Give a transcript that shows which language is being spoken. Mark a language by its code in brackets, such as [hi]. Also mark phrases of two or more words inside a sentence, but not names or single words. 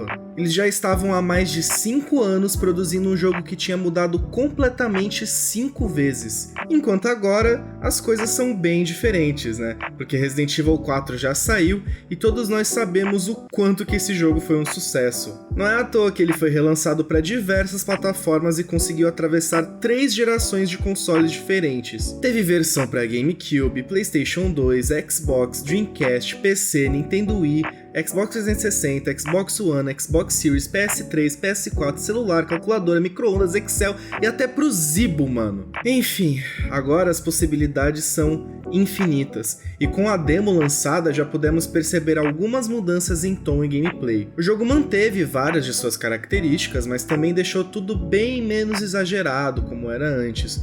[pt] Eles já estavam há mais de 5 anos produzindo um jogo que tinha mudado completamente 5 vezes, enquanto agora as coisas são bem diferentes, né? Porque Resident Evil 4 já saiu e todos nós sabemos o quanto que esse jogo foi um sucesso. Não é à toa que ele foi relançado para diversas plataformas e conseguiu atravessar 3 gerações de consoles diferentes. Teve versão para GameCube, PlayStation 2, Xbox, Dreamcast, PC, Nintendo Wii, Xbox 360, Xbox One, Xbox Series, PS3, PS4, celular, calculadora, micro-ondas, Excel e até pro Zibo, mano. Enfim, agora as possibilidades são infinitas, e com a demo lançada já pudemos perceber algumas mudanças em tom e gameplay. O jogo manteve várias de suas características, mas também deixou tudo bem menos exagerado como era antes.